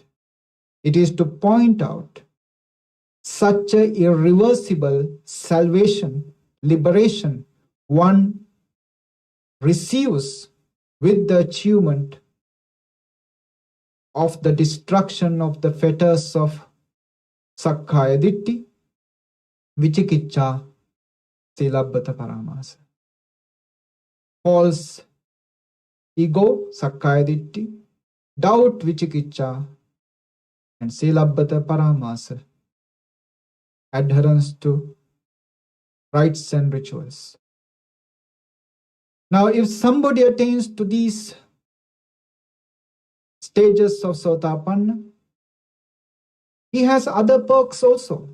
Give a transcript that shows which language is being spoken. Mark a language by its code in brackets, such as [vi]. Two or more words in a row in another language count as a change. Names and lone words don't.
[en] It is to point out such a irreversible salvation, liberation one receives with the achievement of the destruction of the fetters of [pi] Sakkaya Ditti, Vichikicca, Silabbata Paramasa. [en] False ego, [pi] Sakkaya Ditti, doubt, Vichikicca, and Silabbata Paramasa, [en] adherence to rites and rituals. Now, if somebody attains to these stages of Sotapanna, he has other perks also.